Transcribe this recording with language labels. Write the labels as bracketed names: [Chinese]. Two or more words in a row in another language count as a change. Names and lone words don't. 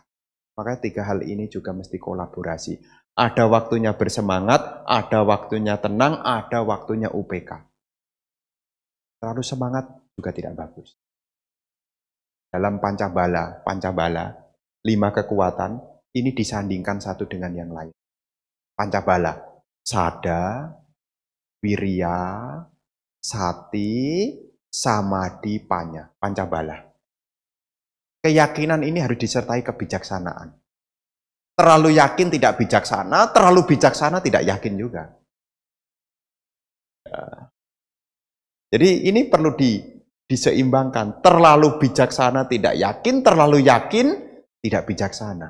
[Indonesian] Maka 3 hal ini juga mesti kolaborasi. Ada waktunya bersemangat, ada waktunya tenang, ada waktunya UPK. Terlalu semangat juga tidak bagus. Dalam Pancabala, 5 kekuatan, ini disandingkan satu dengan yang lain. [Pali] Pancabala, sada, wirya, sati, samadhi, panya. Pancabala. [Indonesian] Keyakinan ini harus disertai kebijaksanaan. Terlalu yakin tidak bijaksana, terlalu bijaksana tidak yakin juga. Jadi ini perlu diseimbangkan. Terlalu bijaksana tidak yakin, terlalu yakin tidak bijaksana.